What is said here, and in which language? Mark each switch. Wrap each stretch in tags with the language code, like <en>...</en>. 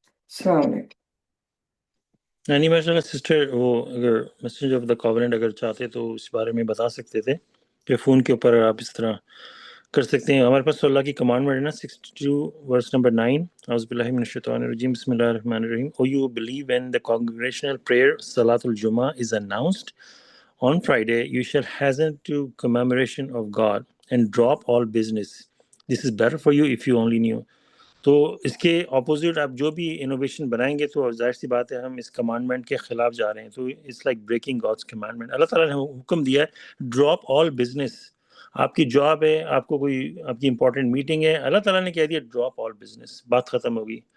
<ur>السلام علیکم. یعنی ماشاء اللہ سسٹر، وہ اگر میسنج آف دا کاوننٹ اگر چاہتے تو اس بارے میں بتا سکتے تھے کہ فون کے اوپر آپ اس طرح کر سکتے ہیں. ہمارے پاس اللہ کی کمانڈمنٹ ہے نا، 62 ورس نمبر 9، اعوذ باللہ من الشیطان الرجیم، بسم اللہ الرحمن الرحیم.</ur> <en>O you believe when the congregational prayer Salat al-Jummah is announced on Friday, you shall hasten to commemoration of God and drop all business. This is better for you if you only knew.</en> <ur>تو اس کے opposite آپ جو بھی innovation بنائیں گے تو ظاہر سی بات ہے ہم اس کمانڈمنٹ کے خلاف جا رہے ہیں.</ur> <en>تو it's like breaking God's commandment.</en> <ur>اللہ تعالیٰ نے حکم دیا ہے</ur> <en>Drop all business.</en> <ur>آپ کی جاب ہے، آپ کو کوئی آپ کی امپورٹنٹ میٹنگ ہے، اللہ تعالیٰ نے کہہ دیا</ur> <en>drop all business,</en> <ur>بات ختم ہوگی.</ur>